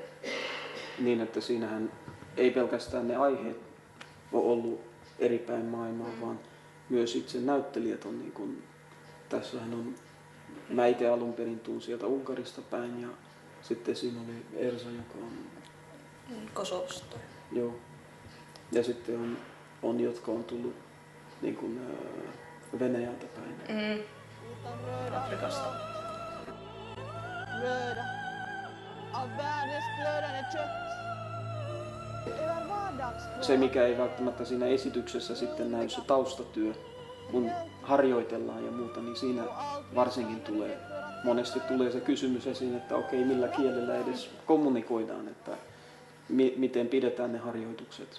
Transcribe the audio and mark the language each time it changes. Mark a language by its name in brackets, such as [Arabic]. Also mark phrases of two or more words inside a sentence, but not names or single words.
[Finnish] Niin, että siinähän ei pelkästään ne aiheet ole ollut eri päin maailmaa, vaan myös itse näyttelijät on niin kuin, tässähän on, mä itse alun perin tuun sieltä Unkarista päin ja sitten siinä oli Ersa, joka on Kosovosta. Joo. Ja sitten on jotka on tullut niin kuin, Venäjältä päin. Afrikasta. [Swedish] Röda av världens glödande kött. Över vardagsbröd. [Finnish] Se, mikä ei välttämättä siinä esityksessä sitten näy, se taustatyö, kun harjoitellaan ja muuta, niin siinä varsinkin monesti tulee se kysymys esiin, että okei, millä kielellä edes kommunikoidaan, että miten pidetään ne harjoitukset.